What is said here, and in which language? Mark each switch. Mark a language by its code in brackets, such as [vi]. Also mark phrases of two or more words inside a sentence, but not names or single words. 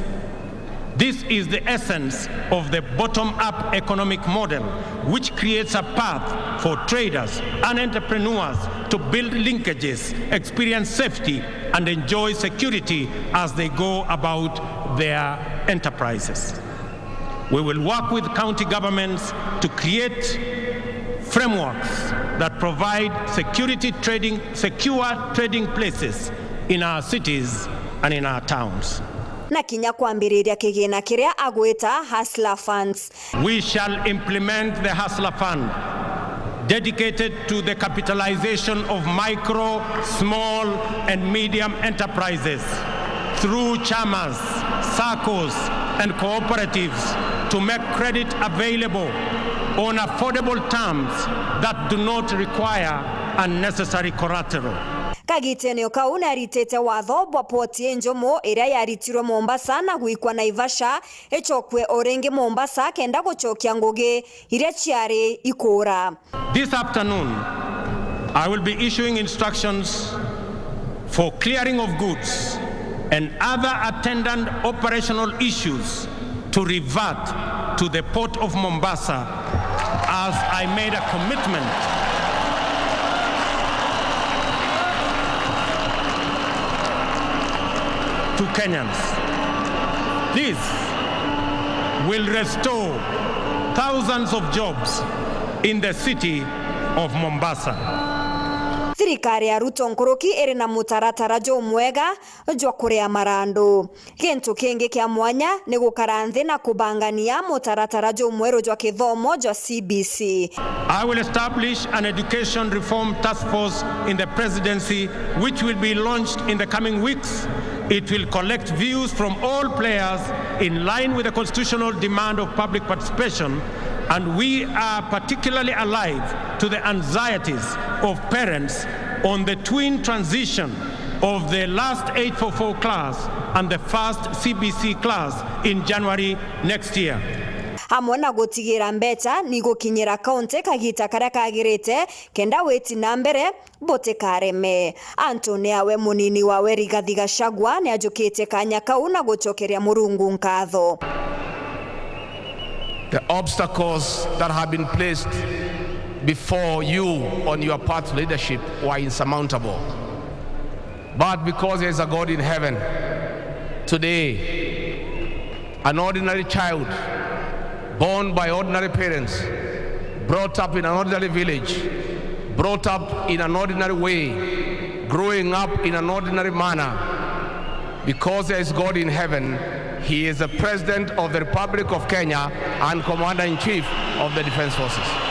[en] This is the essence of the bottom-up economic model, which creates a path for traders and entrepreneurs to build linkages, experience safety, and enjoy security as they go about their enterprises. We will work with county governments to create frameworks that provide secure trading places in our cities and in our towns. [mer] Na kinya kwambiriria kigina kiria agwita Hustler Funds. [en] We shall implement the Hustler Fund, dedicated to the capitalization of micro, small, and medium enterprises through chamas, SACCOs, and cooperatives to make credit available on affordable terms that do not require unnecessary collateral. [mer] Kagitenio kau naritete watho bwa poti njomo iria yaritirwo Mombasa na guikwa Naivasha echokwe orenge Mombasa kenda guchokia ngugi iria ciari ikura. [en] This afternoon, I will be issuing instructions for clearing of goods and other attendant operational issues to revert to the port of Mombasa, as I made a commitment to Kenyans. This will restore thousands of jobs in the city of Mombasa. [mer] Thirikari ya Ruto nkuruki iri na mutaratara jomwega jwa kuria marandu. Kintu kingi kia mwanya ni gukara nthi na kubangania mutaratara jomweru jwa kithomo jwa CBC. [en] I will establish an education reform task force in the presidency which will be launched in the coming weeks. It will collect views from all players in line with the constitutional demand of public participation, and we are particularly alive to the anxieties of parents on the twin transition of the last 844 class and the first CBC class in January next year. [mer] Hamwe na gutigira mbeca ni gukinyira kaunti kagita karia kagirite kenda weti na mbere bote kareme. ANTU niawe munini wawe Rigathi Gachagua ni ajukite kanya kau na gucokeria Murungu nkatho. [en] The obstacles that have been placed before you on your path to leadership were insurmountable. But because there is a God in heaven, today, an ordinary child, born by ordinary parents, brought up in an ordinary village, brought up in an ordinary way, growing up in an ordinary manner, because there is God in heaven, he is the President of the Republic of Kenya and Commander-in-Chief of the Defense Forces.